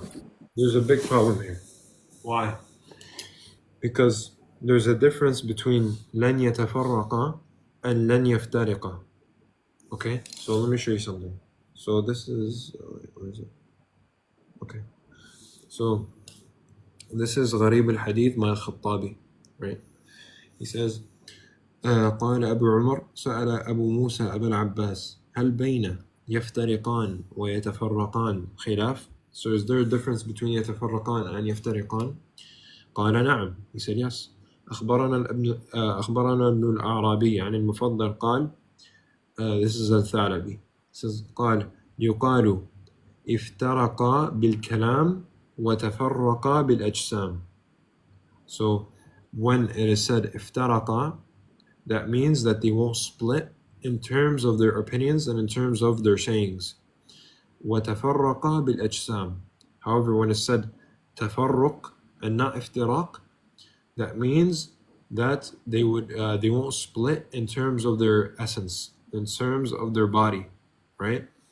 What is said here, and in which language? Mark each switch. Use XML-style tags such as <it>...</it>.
<en>Now, there's a big problem here. Why? Because there's a difference between لن يتفرقا and لن يفترقا. Okay, so let me show you something. So this is where is it? Okay, so this is غريب الحديث مع الخطابي, right? He says</en> <ar>قال أبو عمر سأل أبو موسى أبا العباس هل بين يفترقان ويتفرقان خلاف?</ar> <en>So is there a difference between يتفرقان and يفترقان?</en> <ar>قال نعم.</ar> <en>He said yes.</en> <ar>أخبرنا ابن الأعرابي عن المفضل قال</ar> <en>this is</en> <ar>الثعلبي.</ar> <en>Says</en> <ar>قال يقال افترقا بالكلام وتفرقا بالأجسام.</ar> <en>So when it is said افترقا, that means that they won't split in terms of their opinions and in terms of their sayings.</en> <ar>وتفرقا بالأجسام.</ar> <en>However, when it's said تفرق and not افتراق, that means that they won't split in terms of their essence, in terms of their body, right?</en>